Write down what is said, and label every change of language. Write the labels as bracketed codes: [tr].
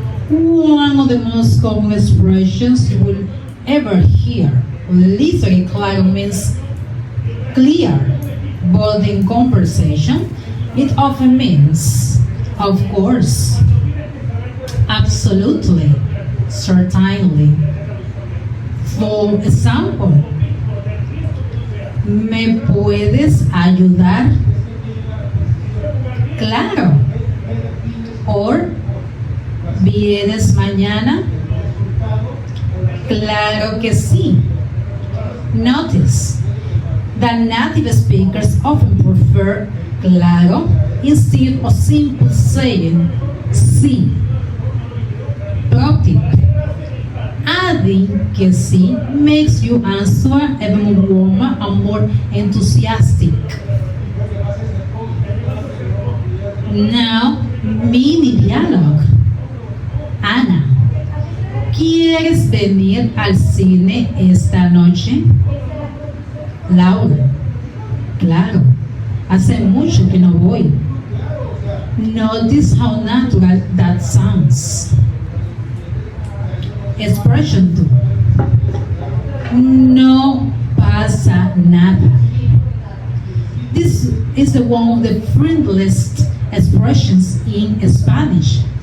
[en] One of the most common expressions you will ever hear. Literally, claro means clear, but in conversation, it often means, of course, absolutely, certainly. [es] For example, ¿me puedes ayudar? Claro. Or, ¿vienes mañana? Claro que sí. [en] Notice that native speakers often prefer claro instead of simply saying sí. Pro tip. Adding que sí makes your answer even more warmer and more enthusiastic. Now, mini dialogue. [es] Ana, ¿quieres venir al cine esta noche? Laura, claro, hace mucho que no voy. [en] Notice how natural that sounds. [es] Expression 2. No pasa nada. [en] This is one of the friendliest expressions in Spanish.